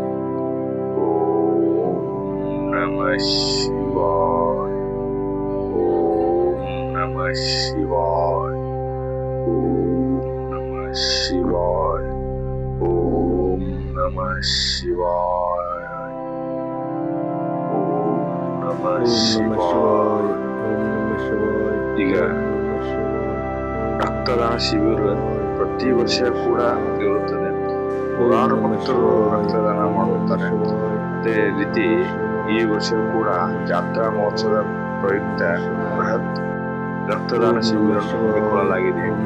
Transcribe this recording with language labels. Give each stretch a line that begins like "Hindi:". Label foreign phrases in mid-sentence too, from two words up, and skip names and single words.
Sanskrit: ಓಂ ನಮಃ ಶಿವಾಯ, ಓಂ ನಮಃ ಶಿವಾಯ, ಓಂ ನಮಃ ಶಿವಾಯ, ಓಂ ನಮಃ ಶಿವಾಯ, ಓಂ ನಮಃ ಶಿವಾಯ.
Kannada: ಈಗ ರಕ್ತದಾನ ಶಿಬಿರ ಪ್ರತಿ ವರ್ಷ ಕೂಡ ಇರುತ್ತದೆ. ನೂರಾರು ಭಕ್ತರು ರಕ್ತದಾನ ಮಾಡುತ್ತಾರೆ. ಅದೇ ರೀತಿ ಈ ವರ್ಷ ಕೂಡ ಜಾತ್ರಾ ಮಹೋತ್ಸವದ ಪ್ರಯುಕ್ತ ಬೃಹತ್ ರಕ್ತದಾನ ಶಿಬಿರ ಹಮ್ಮಿಕೊಳ್ಳಲಾಗಿದೆ.